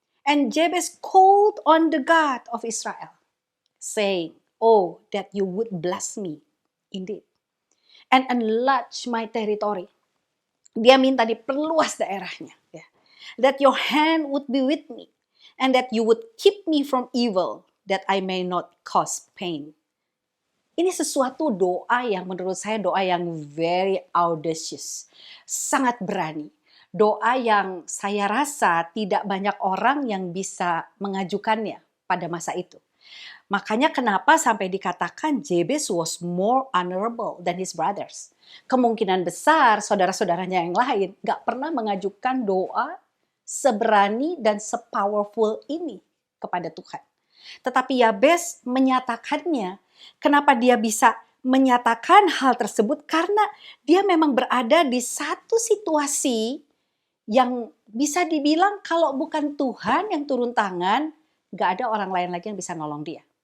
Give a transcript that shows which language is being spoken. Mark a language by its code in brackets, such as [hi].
[en] And Jabez called on the God of Israel, saying, oh, that you would bless me indeed, and enlarge my territory. [id] Dia minta diperluas daerahnya, ya. [en] That your hand would be with me, and that you would keep me from evil, that I may not cause pain. [id] Ini sesuatu doa yang menurut saya doa yang [en] very audacious, [id] sangat berani. Doa yang saya rasa tidak banyak orang yang bisa mengajukannya pada masa itu. Makanya kenapa sampai dikatakan [en] Jabez was more honorable than his brothers. [id] Kemungkinan besar saudara-saudaranya yang lain gak pernah mengajukan doa seberani dan sepowerful ini kepada Tuhan. Tetapi Yabes menyatakannya. Kenapa dia bisa menyatakan hal tersebut? Karena dia memang berada di satu situasi yang bisa dibilang kalau bukan Tuhan yang turun tangan, gak ada orang lain lagi yang bisa nolong dia.